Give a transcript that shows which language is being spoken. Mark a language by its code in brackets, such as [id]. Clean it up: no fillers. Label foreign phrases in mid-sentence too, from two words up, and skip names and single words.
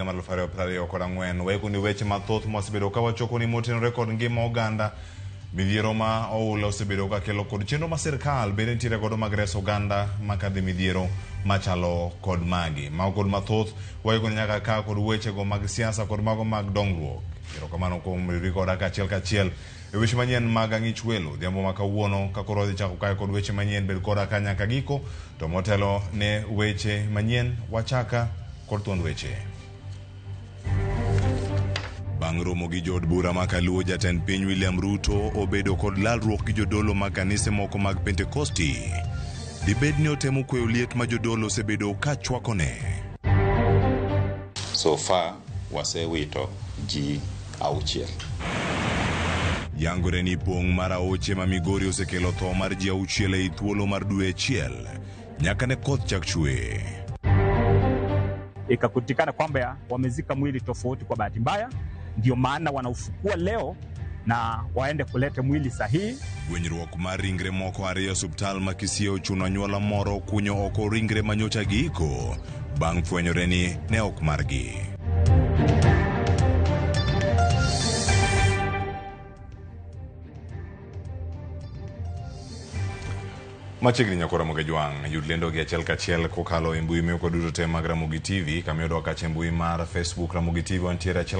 [luo] mar 2024 weko ni weche mathoth mosebedo ka wachoko ni motenore kod ngima oganda midhiero ma oula osebedo ka kelo kod chenro ma sirkal bende nitiere godo mag reso oganda makadhi midhiero machalo kod magi ma kod mathoth weko ni nyaka ka kod weche go mag siasa kod mago mag dongruok erokamano kuom riwri koda kachiel e weche manyien mag ang'ich welo dhiambo ma kawuono ka koro dhi chako kae kod weche manyien bed koda ka nyaka giko to motelo ne weche manyien wachaka kod thuond weche. Bang' romo gi jood bura ma kaluo jatend piny William Ruto obedo kod lalruok gi jodolo mag kanise moko mag Pentekosti. Dibed ni otemo kweyo liet ma jodolo osebedo ka chwakone. [en] So far [luo] wasewito ji auchiel. Yangore ni pong' mar aoche ma Migori osekelo tho mar ji auchiel ei thuolo mar dwe achiel nyaka ne koth chak chwe. [sw] Ikakutikana kwamba wamezika mwili tofauti kwa bahati mbaya, ndio maana wanaufukua leo na waende kuleta mwili sahihi. [luo] Gwenyruok mar ringre moko ariyo osuptal ma Kisii ochuno anyuola moro kunyo oko ringre manyocha giiko bang' fwenyore ni ne ok margi. Machiegni nyakora moke jwang yud lendo gi achiel kachiel kokalo e mbui miyo koduto te mag Ramogi TV kamiyo doka che mbui mar Facebook Ramogi TV wantiere achiel